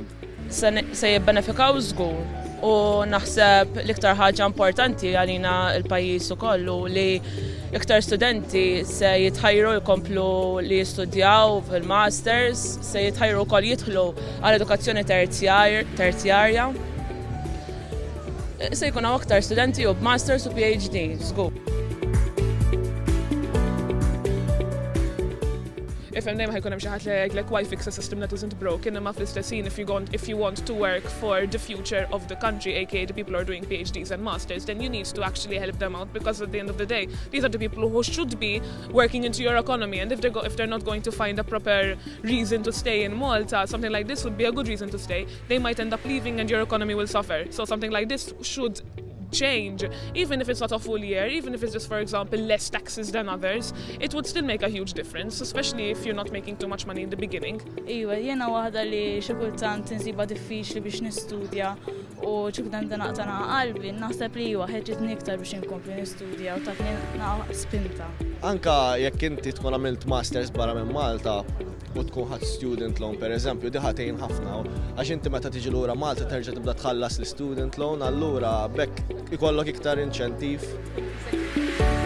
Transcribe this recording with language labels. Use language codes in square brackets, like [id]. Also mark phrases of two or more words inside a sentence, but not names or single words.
[mt] Se jibbenefikaw żgur u naħseb l-iktar ħaġa importanti għalina l-pajjiż ukoll li iktar studenti se jitħajru jkomplu li jistudjaw fil-masters, se jitħajru wkoll jidħlu għal edukazzjoni terzjarja. Se jkun hawn aktar studenti u b'masters u PhD, żgur. Ifhem dejjem ħajkun hemm xi ħadd li jgħidlek [en] why fix a system that isn't broken, [mt] imma fl-istess ħin [en] if you want to work for the future of the country, aka the people who are doing PhDs and masters, then you need to actually help them out because at the end of the day, these are the people who should be working into your economy, and if they're not going to find a proper reason to stay in Malta, something like this would be a good reason to stay. They might end up leaving and your economy will suffer. So something like this should change, even if it's not a full year, even if it's just, for example, less taxes than others, it would still make a huge difference, especially if you're not making too much money in the beginning. [mt] Iwa, jiena waħda li xi kultant insiba diffiċli biex nistudja u xi kultant naqtana qalbi, naħseb li iwa ħeġġitni iktar biex inkompli nistudja u tatni spinta. Anka jekk inti tkun għamilt masters barra minn Malta u tkun ħadd [en] student loan [mt] pereżempju, di ħatejn ħafna għax inti meta tiġi lura Malta terġa' tibda tħallas l- [en] student loan, [mt] allura bekk ikollok iktar inċentiv.